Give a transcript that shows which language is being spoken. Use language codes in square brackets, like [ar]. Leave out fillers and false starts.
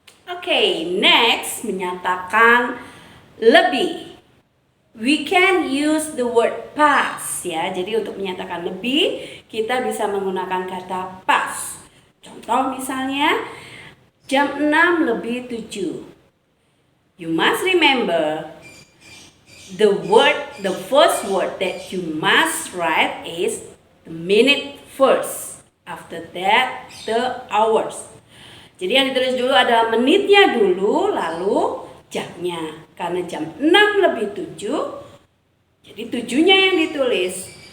[id] Oke, next menyatakan lebih. [en] We can use the word pas ya. [id] Jadi untuk menyatakan lebih kita bisa menggunakan kata pas. Contoh misalnya jam 6 lebih 7. [en] You must remember the first word that you must write is the minute first. After that the hours. [id] Jadi yang ditulis dulu adalah menitnya dulu, lalu jamnya. Karena jam 6 lebih 7, jadi 7-nya yang ditulis.